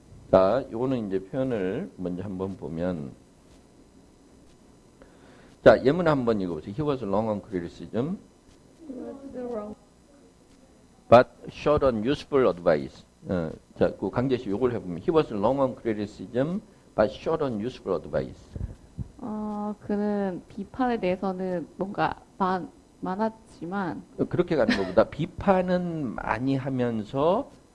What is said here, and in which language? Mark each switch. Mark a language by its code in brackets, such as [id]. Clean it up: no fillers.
[ko] 자, 요거는 이제 표현을 먼저 한번 보면 자, 예문 한번 읽어보세요. [en] He was long on criticism but short on useful advice. [ko] 자, 그 강제시 요걸 해보면 [en] He was long on criticism but short on useful advice. [ko] 그는 비판에 대해서는 뭔가 많았지만 그렇게 가는 것보다 비판은 많이 하면서